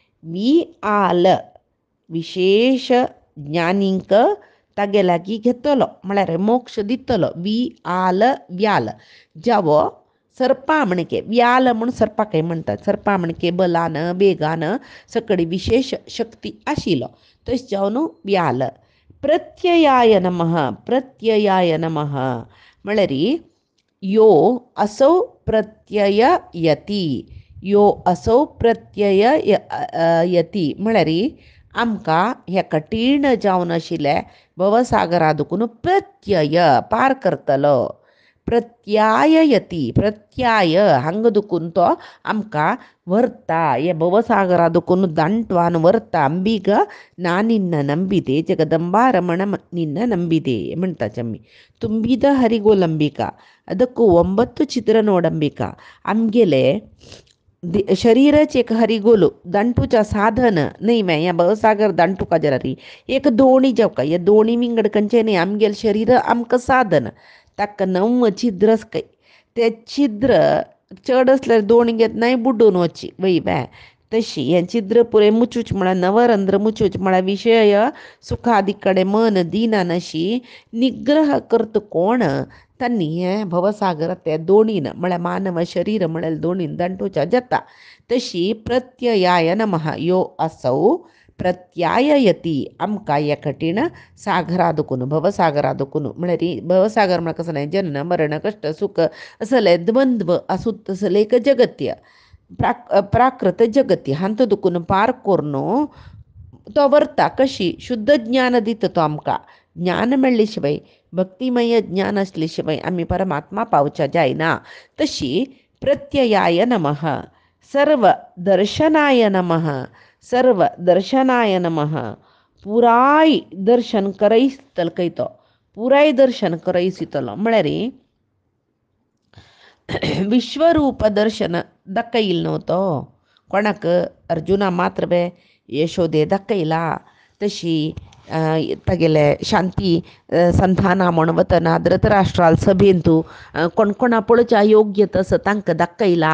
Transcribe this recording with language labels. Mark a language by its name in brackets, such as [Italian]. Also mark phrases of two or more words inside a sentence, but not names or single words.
[Konkani] आल विशेष ज्ञानींक तागे लागीं घेतलो म्हळ्यार मोक्ष दितलो. आल व्याल जावो सर्पा म्हणके. व्याल म्हूण सर्पाकय म्हणटात. सर्पा म्हणके बलान, वेगान सकडी विशेष शक्ती आशिल्लो तशें जावन व्याल. [Sanskrit] प्रत्ययाय नमः. प्रत्ययाय नमः म्हळ्यार यो असौ प्रत्यय यती. यो असौ प्रत्यय यती [Konkani] म्हळ्यार आमकां ह्या कठीण जावन आशिल्ल्या भवसागरा दुखून प्रत्यय पार करतलो. [Sanskrit] प्रत्याय यती. [Konkani] प्रत्याय हांगा दुखून तो आमकां व्हरता. हे भवसागरा दुखून दांटवान व्हरता. [Kannada] ಅಂಬಿಗ ನಾ ನಿನ್ನ ನಂಬಿದೆ ಜಗದಂಬಾ ರಮಣ ನಿನ್ನ ನಂಬಿದೆ [Konkani] म्हणटाचे आमी. [Kannada] ತುಂಬಿದ ಹರಿಗೋಲಂಬಿका. ಅದಕ್ಕೂ 9 ಚಿತ್ರ ನೋಡಂಬಿका. [Konkani] आमगेले शरीराचे एक हरिगोल दांटूच्या साधन न्ही वे ह्या भवसागर दांटूका जरा री एक दोणी जावका. हे दोणी विंगड खंयचे न्ही आमगेले शरीर आमकां साधन. ताका 9 छिद्र आसकाय. ते छिद्र चड आसल्यार दोणी घेत नाय बुड्डून वची वयवे. तशी हें छिद्र पुरे मुचूच म्हळ्यार नवरंध्र मुचूच म्हळ्यार विशय सुखादी कडेन मन दिना नशी निग्रह करता कोण तांणी हें भवसागर ते दोणीन म्हळ्यार मानव शरीर म्हळ्यार दोणीन दांटूच्या जाता. तशी [Sanskrit] प्रत्ययाय नमः यो असौ प्रत्याय यती [Konkani] आमकां ह्या कठीण सागरा दुखून भवसागरा दुखून म्हळ्यार भवसागर म्हळ्यार कसं नाही जनन मरण कश्ट सुख असले द्वंद्व आसूत तसले एक जगत्य प्राकृत जगती हांत दुखून पार करून तो व्हरता. कशी शुद्ध ज्ञान दिता तो आमकां. ज्ञान मेळ्ळे शिवाय भक्तिमय ज्ञान असले शिवाय आमी परमात्मा पावच्या जायना. [Sanskrit] तशी प्रत्ययाय नमः. सर्व दर्शनाय नमः. सर्व दर्शनाय नमः. [Konkani] पुराय दर्शन करयतलो खंय तो. पुराय दर्शन करयसितलो म्हळ्यार विश्वरूप दर्शन दाखयिल्लो न्हू तो कोणाक अर्जुना मात्र बे यशोदे दाखयला. तशी तागेले शांती संधाना म्हण वतना धृतराष्ट्राल सभेन तूं कोणकोणा पळोवच्या योग्य तसं तांकां दाखयला.